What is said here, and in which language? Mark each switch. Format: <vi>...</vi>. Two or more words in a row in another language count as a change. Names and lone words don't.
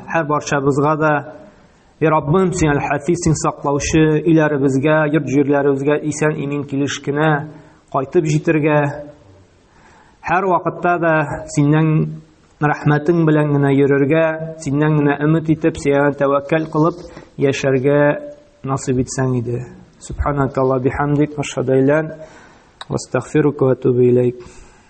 <tt>Һәр барчабызга да Раббым, син әл-Хафиз, син саклаучы, иләребезгә, йорт-җирләребезгә исән имин килеш кенә кайтып җитәргә, һәр вакытта да синнән рәхмәтең белән генә йөрергә, синнән генә өмет итеп, сиңа тәвәккәл кылып яшәргә насыйп итсәң иде.</tt> <ar>سبحانك وبحمدك، أشهد أن لا إله إلا أنت، وأستغفرك وأتوب إليك.</ar>